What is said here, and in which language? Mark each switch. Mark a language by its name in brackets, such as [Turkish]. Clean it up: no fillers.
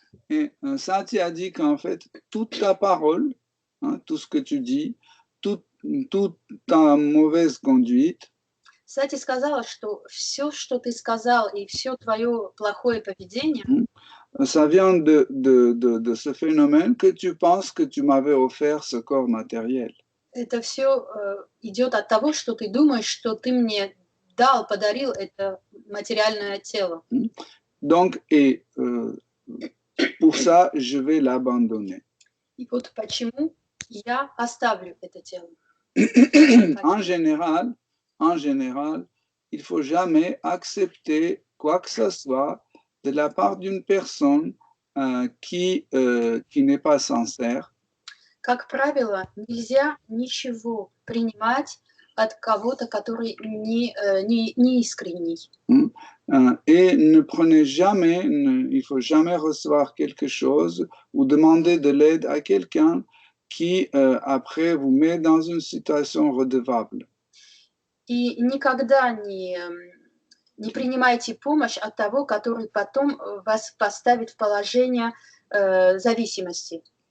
[French] Et Sati a dit qu'en fait, toute ta parole, tout ce que tu dis, toute ta mauvaise conduite, [Russian] Сати сказала, что все, что ты сказал, и все твое плохое поведение, [French] Ça vient de ce phénomène que tu penses que tu m'avais offert ce corps matériel. [Russian] Это все идет от того, что ты думаешь, что ты мне дал, подарил это материальное тело. [French] Donc, et pour ça, je vais l'abandonner. [Russian] И вот почему я оставлю это тело. [French] En général, il faut jamais accepter quoi que ce soit de la part d'une personne qui n'est pas sincère. [Russian] Как правило, нельзя ничего принимать от кого-то, который не искренний. [French] Et ne prenez jamais, il faut jamais recevoir quelque chose ou demander de l'aide à quelqu'un qui après vous met dans une situation redevable. [Russian] И никогда не принимайте помощь от того, который потом вас поставит в положение зависимости.